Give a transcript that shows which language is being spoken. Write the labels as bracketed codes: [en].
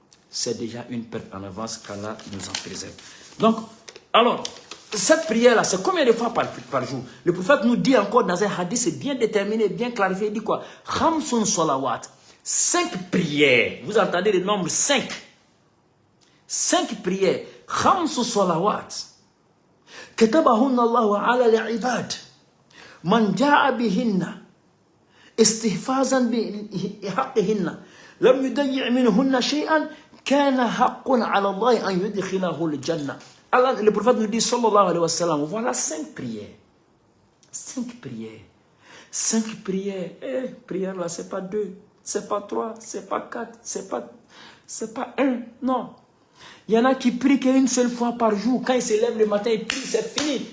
[fr] c'est déjà une perte en avance qu'Allah nous en préserve. Donc, alors, cette prière-là, c'est combien de fois par jour? Le prophète nous dit encore dans un hadith, c'est bien déterminé, bien clarifié, il dit quoi? [ar] Khamsun salawat, [fr] 5 prières. Vous entendez le nombre 5? 5 prières. [ar] Khamsun salawat. كتبهن الله على العباد من جاء بهن استحفاظا بحقهن لم يضيع منهن شيئا كان حق على الله أن يدخله الجنة. [fr] Allah, le prophète nous dit sallallahu alayhi wa sallam, voilà 5 prières. 5 prières. 5 prières. Prière là, c'est pas 2, c'est pas 3, c'est pas 4, c'est pas 1. Non. Il y en a qui prient qu'une seule fois par jour. Quand ils se lèvent le matin, ils prient, c'est fini.